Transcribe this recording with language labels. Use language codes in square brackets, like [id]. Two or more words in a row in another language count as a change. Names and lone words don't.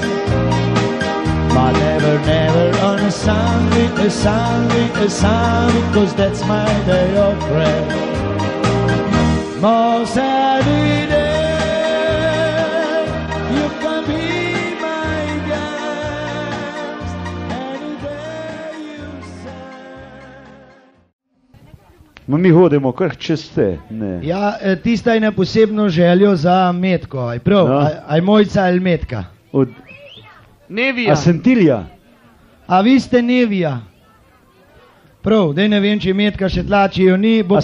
[en] But never, never on a Sunday, a Sunday, a Sunday, cause that's my day of rest. Most Saturday, you can be my guest, any day you say. [sl] Ma mi hodimo kar čez te. Ne. Ja, tista je na posebno željo za Metko. Aj prav, No. aj Mojca ali Metka. Od, Nevija. a Sentilja? A vi ste Nevija? Prav, daj ne vem, če Metka še tlačijo ni, bo